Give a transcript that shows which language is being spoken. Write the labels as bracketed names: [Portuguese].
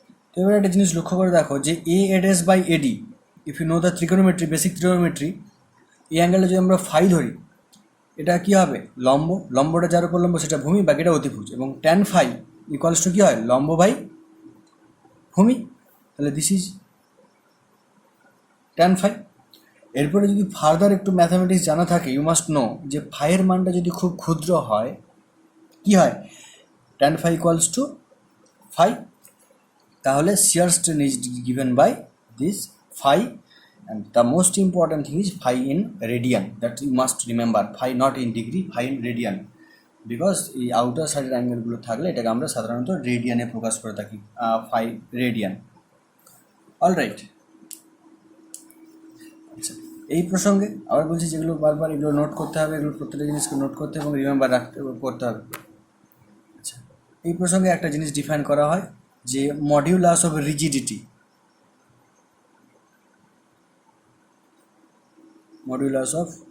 [Bangla] তো এবার একটা জিনিস লক্ষ্য করে দেখো যে a dash by AD, [English] if you know the trigonometry, [Bangla] basic ত্রিকোনোমেট্রি, এই অ্যাঙ্গেলটা যদি আমরা ফাই ধরি, এটা কী হবে, লম্বটা যার উপর লম্ব সেটা ভূমি, বাকিটা অতিভুজ, এবং ট্যান ফাই ইকুয়ালস টু কী হয়, লম্ব বাই ভূমি, তাহলে [English] This is tan phi. [Bangla] এরপরে যদি ফার্দার একটু ম্যাথামেটিক্স জানা থাকে, [English] you must know [Bangla] যে ফাইয়ের মানটা যদি খুব ক্ষুদ্র হয়, কি হয়, tan phi equals to phi, তাহলে [English] Shear strain is given by this phi. And the most important thing is phi in radian, that you must remember, phi not in degree, phi in radian, because [Bangla] এই outer সাইডের অ্যাঙ্গেলগুলো থাকলে এটাকে আমরা সাধারণত রেডিয়ানে প্রকাশ করে থাকি, phi radian. Alright, আচ্ছা, এই প্রসঙ্গে আবার বলছি, যেগুলো বারবার এগুলো নোট করতে হবে, এগুলো প্রত্যেকটা জিনিসকে নোট করতে এবং রিমেম্বার করতে হবে। আচ্ছা, এই প্রসঙ্গে একটা জিনিস ডিফাইন করা হয় যে modulus of rigidity, modulus of